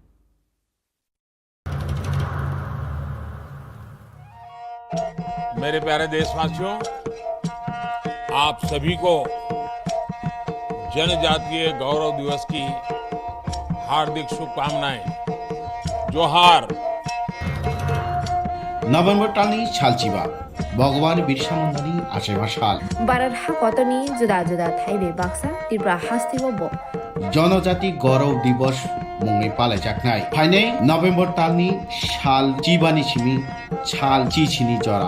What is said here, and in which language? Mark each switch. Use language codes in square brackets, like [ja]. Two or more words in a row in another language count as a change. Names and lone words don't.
[hi] मेरे प्यारे देशवासियों, आप सभी को जनजातीय गौरव दिवस की हार्दिक शुभकामनाएं। जोहार। [brx] नभेम्बर टालनि सालचिबा भगवान बिरसा मुंडानि आशेमा साल भारत हाकतनि जुदा जुदा थाइबे बाक्सा त्रिपुरा हास्तिबो जनजाति गौरव दिवस मुङै पालायजानाय फाइनै नभेम्बर टालनि साल चिबानि सिमी साल चिचिनि जरा